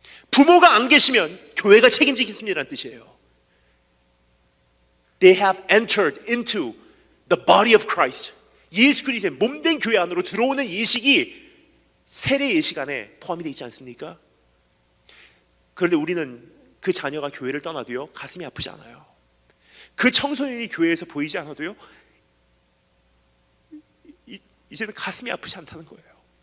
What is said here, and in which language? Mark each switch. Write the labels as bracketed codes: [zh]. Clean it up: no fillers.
[ko] 부모가 안 계시면 교회가 책임지겠습니다라는 뜻이에요. [en] They have entered into the body of Christ. [ko] 예수 그리스도의 몸된 교회 안으로 들어오는 예식이 세례 예식 안에 포함이 되어 있지 않습니까? 그런데 우리는 그 자녀가 교회를 떠나도요 가슴이 아프지 않아요. 그 청소년이 교회에서 보이지 않아도요 이제는 가슴이 아프지 않다는 거예요.